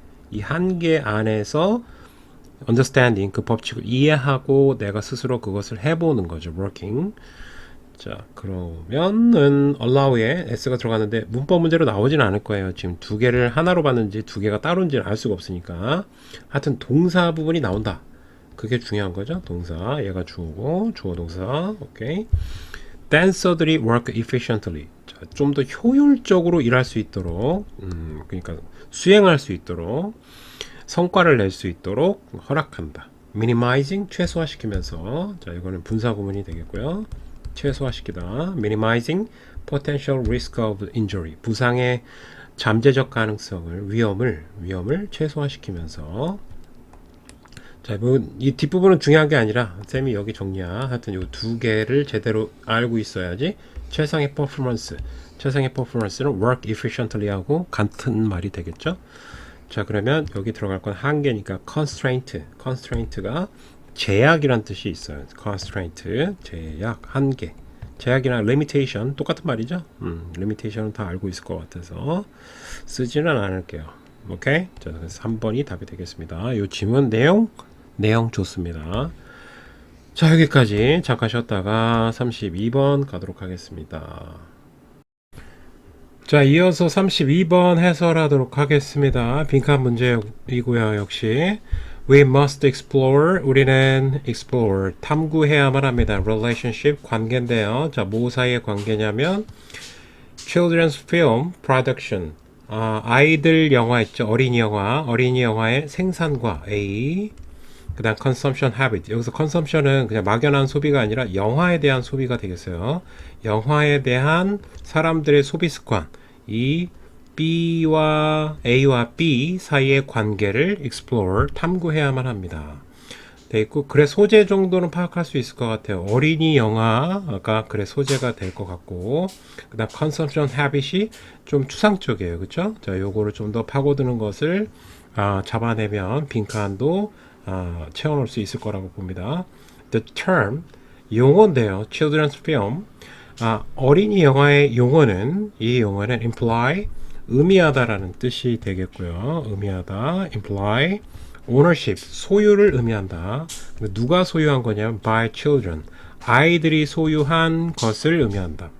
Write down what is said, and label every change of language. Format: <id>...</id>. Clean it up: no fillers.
<ko>이 한계 안에서 understanding, 그 법칙을 이해하고 내가 스스로 그것을 해보는 거죠.</ko> <en>working.</en> <ko>자, 그러면은 allow에 s가 들어갔는데 문법 문제로 나오진 않을 거예요. 지금 두 개를 하나로 봤는지 두 개가 따로인지는 알 수가 없으니까. 하여튼 동사 부분이 나온다. 그게 중요한 거죠. 동사. 얘가 주어고, 주어 동사. 오케이.</ko> <en>dancer들이 work efficiently.</en> <ko>좀 더 효율적으로 일할 수 있도록, 그러니까 수행할 수 있도록, 성과를 낼 수 있도록 허락한다. minimizing, 최소화시키면서. 자, 이거는 분사 구문이 되겠고요. 최소화시키다.</ko> <en>minimizing potential risk of injury.</en> <ko>부상의 잠재적 가능성을, 위험을 최소화시키면서. 자, 뭐, 이 뒷부분은 중요한 게 아니라, 쌤이 여기 정리야. 하여튼 이 두 개를 제대로 알고 있어야지, 최상의 퍼포먼스는</ko> <en>work efficiently</en> <ko>하고 같은 말이 되겠죠? 자, 그러면 여기 들어갈 건 한계니까 constraint가 제약이란 뜻이 있어요. constraint, 제약, 한계. 제약이나 limitation 똑같은 말이죠. limitation은 다 알고 있을 것 같아서 쓰지는 않을게요. 오케이? 자, 그래서 3번이 답이 되겠습니다. 이 지문 내용 좋습니다. 자, 여기까지 잠깐 쉬었다가 32번 가도록 하겠습니다. 자, 이어서 32번 해설하도록 하겠습니다. 빈칸 문제이고요.</ko> <en>역시 We must explore.</en> <ko>우리는 explore, 탐구해야만 합니다. relationship, 관계인데요. 자, 뭐 사이의 관계냐면</ko> <en>children's film production,</en> <ko>아이들 영화 있죠. 어린이 영화의 생산과 A, 그 다음</ko> <en>consumption habit.</en> <ko>여기서 consumption은 그냥 막연한 소비가 아니라 영화에 대한 소비가 되겠어요. 영화에 대한 사람들의 소비 습관. 이 A와 B 사이의 관계를 explore, 탐구해야만 합니다. 돼 있고, 글의 소재 정도는 파악할 수 있을 것 같아요. 어린이 영화가 글의 소재가 될 것 같고, 그 다음</ko> <en>consumption habit</en> <ko>이 좀 추상적이에요. 그쵸? 자, 요거를 좀 더 파고드는 것을 잡아내면 빈칸도 채워놓을 수 있을 거라고 봅니다.</ko> <en>The term, 용어인데요.</en> <ko>Children's film, 어린이 영화의 용어는, 이 용어는 imply, 의미하다라는 뜻이 되겠고요. 의미하다, imply, ownership, 소유를 의미한다. 누가 소유한 거냐면</ko> <en>by children,</en> <ko>아이들이 소유한 것을 의미한다.</ko>